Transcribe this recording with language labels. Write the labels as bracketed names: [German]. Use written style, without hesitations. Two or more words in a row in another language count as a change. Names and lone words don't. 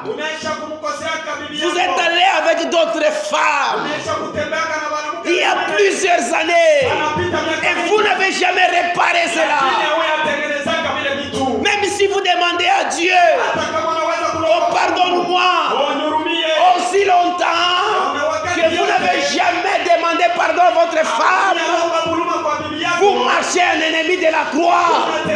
[Swahili] Unaisha kumkosea bibi [French] Vous [Swahili] yako. [French] êtes allé avec d'autres femmes. [Swahili] Unaisha kutembea na bwanamke. [French] Il y a plusieurs années. Et vous n'avez jamais réparé cela. Même si vous demandez à Dieu, oh pardonne-moi, aussi longtemps que vous n'avez jamais demandé pardon à votre femme, vous marchez un ennemi de la croix.